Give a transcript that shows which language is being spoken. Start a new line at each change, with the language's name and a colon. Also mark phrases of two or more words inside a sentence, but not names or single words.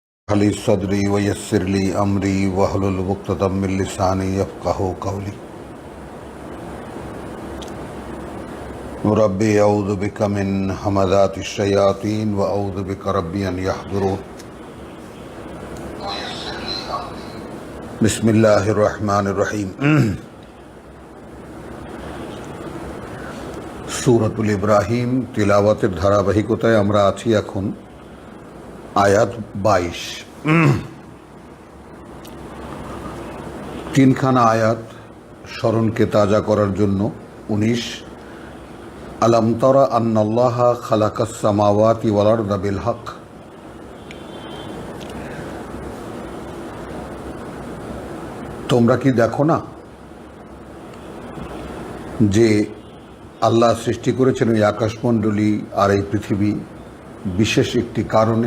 Arabic: ح لي صدري ويسر لي أمري واحلل عقدة من لساني يفقهوا قولي. رب أعوذ بك من همزات الشياطين وأعوذ بك رب أن يحضرون. بسم الله الرحمن الرحيم.
Bangla: সূরাতুল ইব্রাহিম তিলাওয়াতের ধারাবাহিকতায় আমরা আছি এখন আয়াত 22। তিনখানা আয়াত স্মরণকে তাজা করার জন্য 19
Arabic: ألم تر أن الله خلق السماوات والأرض بالحق.
Bangla: তোমরা কি দেখো না যে আল্লাহ সৃষ্টি করেছেন এই আকাশমণ্ডলী আর এই পৃথিবী বিশেষ একটি কারণে।